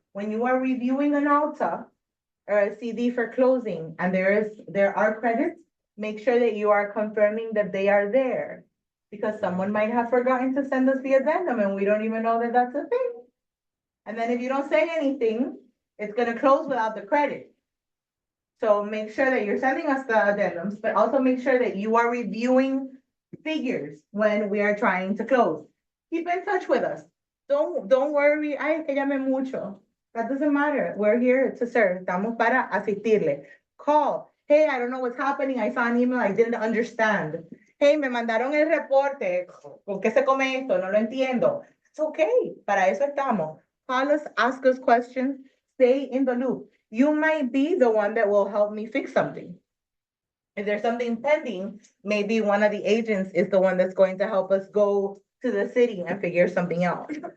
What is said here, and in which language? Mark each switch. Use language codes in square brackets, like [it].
[en] When you are reviewing an ALTA or a CD for closing and there are credits, make sure that you are confirming that they are there, because someone might have forgotten to send us the addendum and we don't even know that that's a thing. And then if you don't say anything, it's gonna close without the credit. So make sure that you're sending us the addendums, but also make sure that you are reviewing figures when we are trying to close. Keep in touch with us. [es] Don't worry, ay, que llame mucho. [en] That doesn't matter. We're here to serve. Estamos para asistirle. Call. Hey, I don't know what's happening. I saw an email I didn't understand. [es] Hey, me mandaron el reporte. ¿Con qué se come esto? No lo entiendo. It's okay. Para eso estamos. [en] Call us, ask us questions, stay in the loop. You might be the one that will help me fix something. If there's something pending, maybe one of the agents is the one that's going to help us go to the city and figure something out.